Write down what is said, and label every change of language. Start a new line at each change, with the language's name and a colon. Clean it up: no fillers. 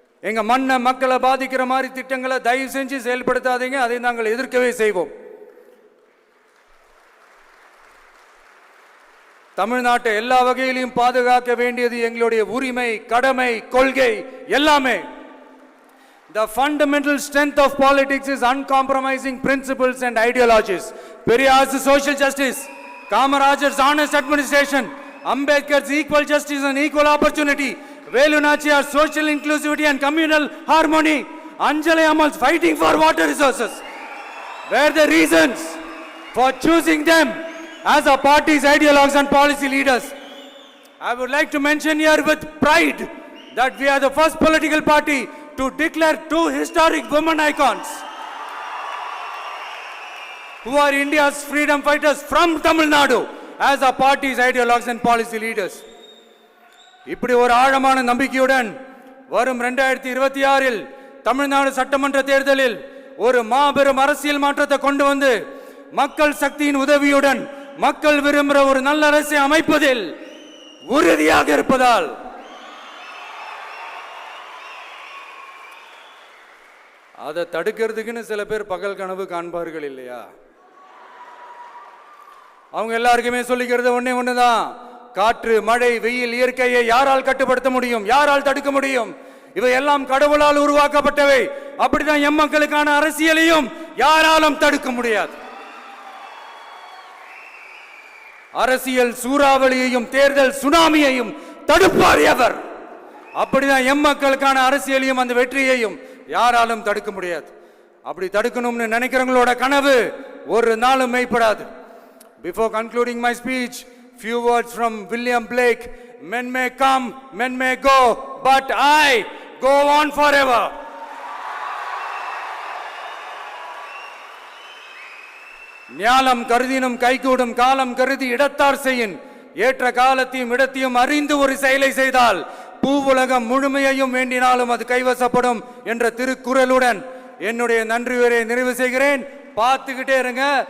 Tamil: எங்க மண்ணை மக்களை பாதிக்கிற மாதிரி திட்டங்களை தயவு செஞ்சு செயல்படுத்தாதீங்க, அதை நாங்கள் எதிர்க்கவே செய்வோம். தமிழ்நாட்டை எல்லா வகையிலும் பாதுகாக்க வேண்டியது எங்களுடைய உரிமை, கடமை, கொள்கை எல்லாமே.
English: The fundamental strength of politics is uncompromising principles and ideologies. Periyar's social justice, Kamarajar's honest administration, Ambedkar's equal justice and equal opportunity, Velu Nachiyar's social inclusivity and communal harmony, Anjali Ammal's fighting for water resources were the reasons for choosing them as our party's ideologues and policy leaders. I would like to mention here with pride that we are the first political party to declare two historic women icons who are India's freedom fighters from Tamil Nadu as our party's ideologues and policy leaders.
Tamil: இப்படி ஒரு ஆழமான நம்பிக்கையுடன் வரும் 2026 தமிழ்நாடு சட்டமன்ற தேர்தலில் ஒரு மாபெரும் அரசியல் மாற்றத்தை கொண்டு வந்து மக்கள் சக்தியின் உதவியுடன் மக்கள் விரும்புகிற ஒரு நல்ல அரசை அமைப்பதில் உறுதியாக இருப்பதால் அதை தடுக்கிறதுக்குன்னு சில பேர் பகல் கனவு காண்பார்கள் இல்லையா? அவங்க எல்லாருக்குமே சொல்லிக்கிறது ஒண்ணுதான், காற்று, மழை, வெயில், இயற்கையை யாரால் கட்டுப்படுத்த முடியும்? யாரால் தடுக்க முடியும்? இவை எல்லாம் கடவுளால் உருவாக்கப்பட்டவை. அப்படிதான் எம் மக்களுக்கான அரசியலையும் யாராலும் தடுக்க முடியாது. அரசியல் சூறாவளியையும் தேர்தல் சுனாமியையும் தடுப்பார் எவர். அப்படிதான் எம் மக்களுக்கான அரசியலையும் அந்த வெற்றியையும் யாராலும் தடுக்க முடியாது. அப்படி தடுக்கணும்னு நினைக்கிறவங்களோட கனவு ஒரு நாளும் மெய்ப்படாது.
English: Before concluding my speech, few words from William Blake. Men may come, men may go, but I go on forever.
Tamil: ஞாலம் கருதினும் கைகூடும் காலம் கருதி இடத்தார் செய்யின் ஏற்ற காலத்தையும் இடத்தையும் அறிந்து ஒரு செயலை செய்தால் பூவுலகம் முழுமையையும் வேண்டினாலும் அது கைவசப்படும் என்ற திருக்குறளுடன் என்னுடைய நன்றி உரையை நிறைவு செய்கிறேன். பார்த்துக்கிட்டே இருங்க.